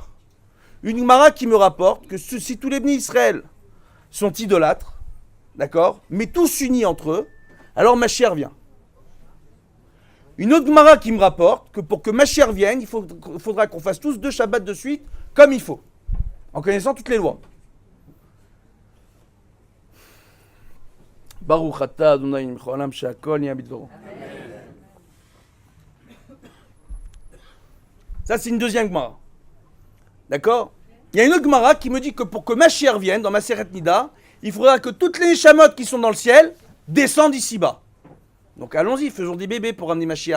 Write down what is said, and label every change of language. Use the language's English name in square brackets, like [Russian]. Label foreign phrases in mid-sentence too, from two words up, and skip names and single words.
[French] Une Gemara qui me rapporte que si tous les Bnei Israël sont idolâtres, d'accord, mais tous unis entre eux, alors Mashiach vient. Une autre Gemara qui me rapporte que pour que Mashiach vienne, il faudra qu'on fasse tous 2 Shabbats de suite, comme il faut, en connaissant toutes les lois. [Hebrew] ברוך אתה אדוני מלך העולם שהכל נהיה בדברו. [French] Ça, c'est une deuxième Gemara. D'accord? Il y a une autre Gemara qui me dit que pour que Mashiach vienne, dans Maseret Nida, il faudra que toutes les Neshamot qui sont dans le ciel descendent ici-bas. Donc allons-y, faisons des bébés pour ramener Mashiach.